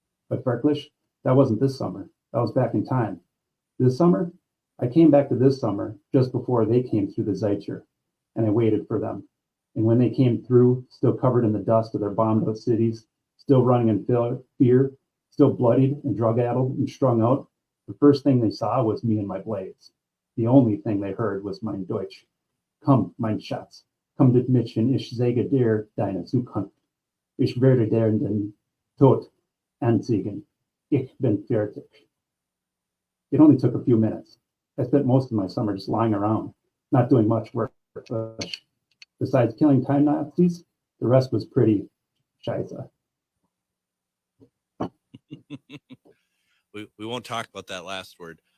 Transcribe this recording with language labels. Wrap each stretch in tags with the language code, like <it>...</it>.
<en>But Berklish, that wasn't this summer. That was back in time. This summer, I came back to this summer just before they came through the Zeitschur, and I waited for them. And when they came through, still covered in the dust of their bombed out cities, still running in fear, still bloodied and drug-addled and strung out, the first thing they saw was me and my blades. The only thing they heard was</en> <de>mein Deutsch. Komm, mein Schatz, komm mit mich und ich sage dir deine Zukunft. Ich werde dir den Tod anzeigen. Ich bin fertig.</de> <en>It only took a few minutes. I spent most of my summer just lying around, not doing much work. Besides killing time Nazis, the rest was pretty scheisse. We won't talk about that last word.</en>